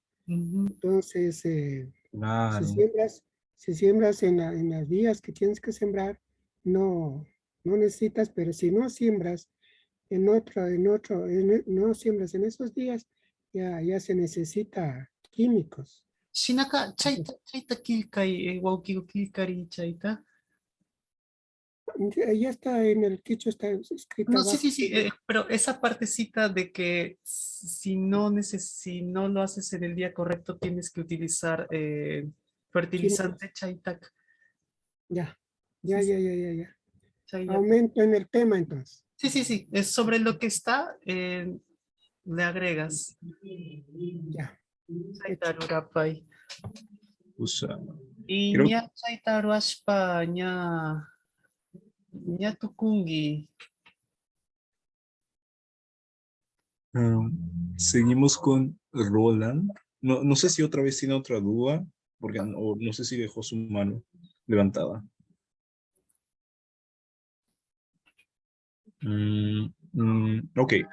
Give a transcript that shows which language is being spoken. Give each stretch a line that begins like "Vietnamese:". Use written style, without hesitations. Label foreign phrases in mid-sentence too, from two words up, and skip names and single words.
Spanish: Entonces, Claro. si siembras en los días que tienes que sembrar, no necesitas, pero si no siembras no siembras en esos días, ya se necesita químicos.
Quechua: Shinaka, chaita kilkai, waukigo kilkari chaita.
Spanish: Ya está en el quicho, está escrito No, abajo. sí, pero esa partecita de que si no lo haces en el día correcto, tienes que utilizar fertilizante chaitak. Ya.
Quechua: Chaita.
Spanish: Aumento en el tema entonces. Sí, es sobre lo que está, le agregas. Ya.
Quechua: Chaitarurapai.
Spanish: Usa. Y Creo-
Quechua: ña chaitaruashpa, ña tukungi.
Spanish: Seguimos con Roland. No sé si otra vez tiene otra duda, porque no sé si dejó su mano levantada. Ok.